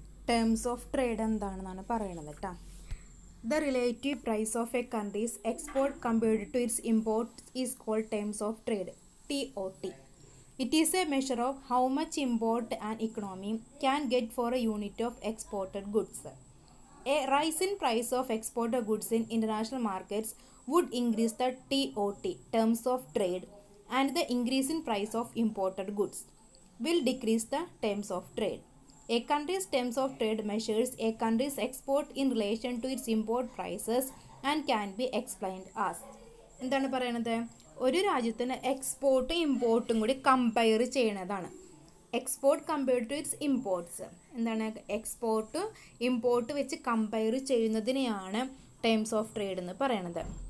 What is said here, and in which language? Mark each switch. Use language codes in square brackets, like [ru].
[ml] Terms of trade എന്താണെന്നാണ് പറയുന്നത് കേട്ടോ. [en] The relative price of a country's export compared to its import is called terms of trade, TOT. It is a measure of how much import an economy can get for a unit of exported goods. A rise in price of exported goods in international markets would increase the TOT, terms of trade, and the increase in price of imported goods will decrease the terms of trade. A country's terms of trade measures a country's export in relation to its import prices and can be explained as. [ml] എന്താണ് പറയുന്നത്? ഒരു രാജ്യത്തിന് എക്സ്പോർട്ടും ഇമ്പോർട്ടും കൂടി compare ചെയ്യണതാണ്. [en] Export compared to its imports. [ml] എന്താണ്? Export import വെച്ച് compare ചെയ്യുന്നതിനെയാണ് terms of trade എന്ന് പറയണത്.